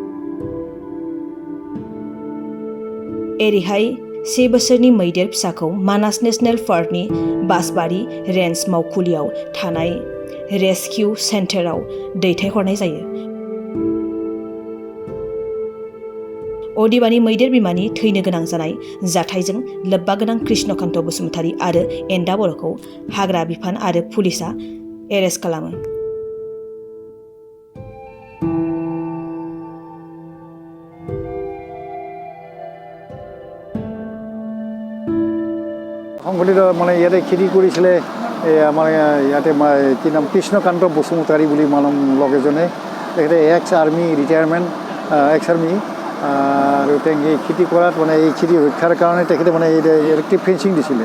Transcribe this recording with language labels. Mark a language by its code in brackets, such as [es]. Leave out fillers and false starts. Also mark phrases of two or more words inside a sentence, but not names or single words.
[brx] एरैहाय 1 बोसोरनि मैदेर फिसाखौ मानास नेशनेल पार्कनि बासबारि रेन्ज मावखुलियाव थानाय रेस्किउ सेन्टाराव दैथायहरनाय जायो। अदेबानि मैदेर बिमानि थैनो गोनां जानाय जाथायजों लोब्बा गोनां कृष्णकान्त बसुमतारि आरो एन्दा बर'खौ हाग्रा बिफान आरो पुलिसआ एरेस्ट खालामो। [as] সংগঠিত মানে ইয়াতে খেতি কৰিছিলে আমাৰ ইয়াতে কি নাম কৃষ্ণকান্ত বসুমতাৰী বুলি মানুহ লগ এজনে, তেখেতে [en] ex army retirement ex army [as] আৰু তেনেকৈ খেতি কৰাত মানে এই খেতি ৰক্ষাৰ কাৰণে তেখেতে মানে [en] electric fencing [as] দিছিলে।